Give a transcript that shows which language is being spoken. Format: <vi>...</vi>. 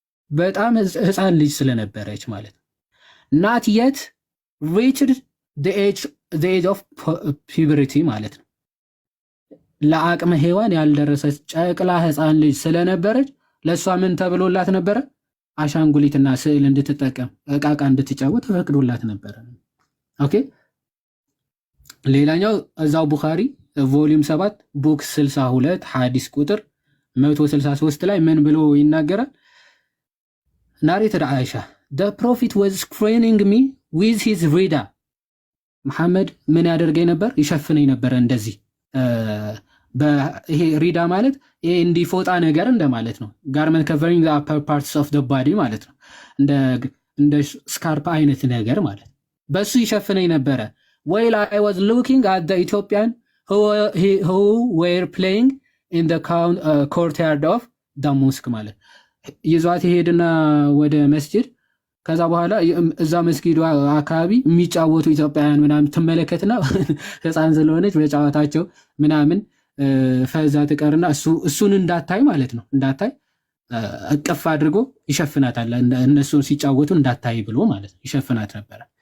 <am>በጣም ህፃን ልጅ ስለነበረች ማለት</am> <en>not yet reached the age of puberty</en> <am>ማለት ነው። ለአቅመ ሔዋን ያልደረሰች ጨቅላ ህፃን ልጅ ስለነበረች ለሷ ምን ተብሎላት ነበረ? አሻንጉሊትና ስዕል እንድትጠቀም እቃቃ እንድትጫወት ተፈቅዶላት ነበረ። ኦኬ ሌላኛው እዛው ቡኻሪ ቮሊዩም 7 ቡክ 62 ሐዲስ ቁጥር 163 ላይ ምን ብሎ ይናገራል?</am> <en>ናሬትድ አይሻ the prophet was screening me with his rida.</en> <am>መሐመድ ምን ያደርገኝ ነበር? ይሸፍነኝ ነበር እንደዚህ በይሄ ሪዳ ማለት ይሄ እንዲፎጣ ነገር እንደማለት ነው። ጋርመንት</am> <en>covering the upper parts of the body</en> <am>ማለት ነው። እንደ ስካርፕ አይነት ነገር ማለት በሱ ይሸፍነኝ ነበረ።</am> <en>while I was looking at the Ethiopian who were playing in the courtyard of the mosque</en> <am>ማለት ይዟት ይሄድና ወደ መስጂድ ከዛ በኋላ እዛ መስጊዱ አካባቢ የሚጫወቱ ኢትዮጵያውያን ምናምን ትመለከትና ህፃን ስለሆነች በጨዋታቸው ምናምን ፈዛ ትቀርና እሱን እንዳታይ ማለት ነው እንዳታይ እቅፍ አድርጎ ይሸፍናታል። እነሱን ሲጫወቱ እንዳታይ ብሎ ማለት ነው ይሸፍናት ነበረ።</am>